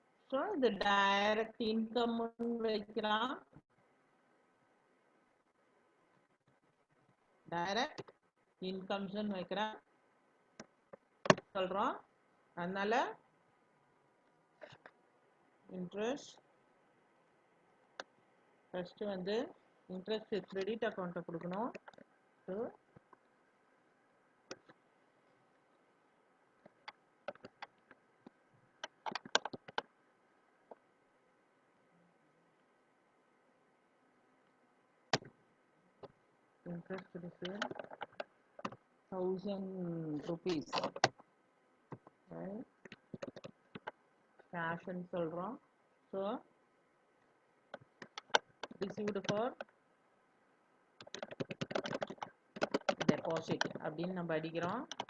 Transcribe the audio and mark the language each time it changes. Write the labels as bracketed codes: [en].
[ta] So இது direct income வைக்கலாம், direct incomes வைக்கிறேன் சொல்றோம். அதனால இன்ட்ரெஸ்ட் ஃபர்ஸ்ட் வந்து இன்ட்ரெஸ்ட் கிரெடிட் அக்கௌண்ட்டை கொடுக்கணும். [en] So interest received 1000 rupees, right? Cash [ta] ன்னு சொல்றோம். [en] So received for [ta] டெபாசிட் அப்படின்னு நம்ம அடிக்கிறோம்.